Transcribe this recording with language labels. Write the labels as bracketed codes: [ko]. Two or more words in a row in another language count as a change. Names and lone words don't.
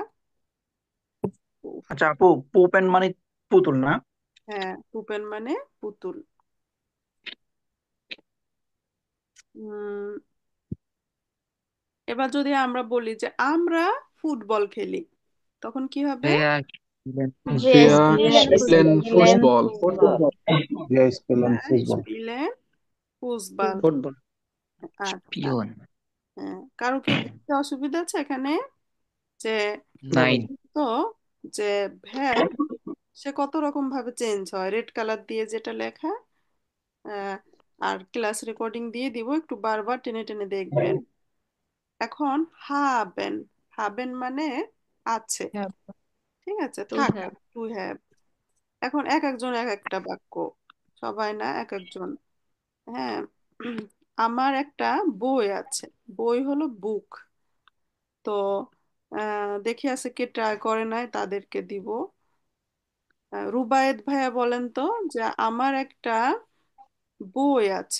[bn] উফ, আচ্ছা আপু, পোপেন মানে পুতুল না? হ্যাঁ, পুপেন মানে পুতুল। উম এবার যদি আমরা বলি যে আমরা ফুটবল খেলি, তখন কি হবে? [de] wer spielen Wir Fußball? ভিয়া Wir spielen স্পিলেন spielen ফুটবল। Fußball. Wir spielen ফুটবল। spielen Fußball. ফুটবল। [bn] আচ্ছা, [de] Spielen. [bn] হ্যাঁ, কারো কি বুঝতে অসুবিধা আছে এখানে? যে না [de] Nein. [bn] ভাই। দেখেন তো যে ভ্যাব সে কত রকম ভাবে চেঞ্জ হয়, রেড কালার দিয়ে যেটা লেখা, আহ, আর ক্লাস রেকর্ডিং দিয়ে দিব, একটু বারবার টেনে টেনে দেখবেন। এখন হাবেন, হাবেন মানে আছে, [de] Ja, [bn] ঠিক আছে, [en] to [bn] থাকা, [en] have. to have. [bn] এখন এক একজন এক একটা বাক্য, সবাই না, এক একজন, হ্যাঁ। আমার একটা বই আছে, বই হলো বুক। তো দেখি আছে কে ট্রাই করে নাই, তাদেরকে দিব। রুবায়েত ভাইয়া বলেন তো যে আমার একটা বই আছে,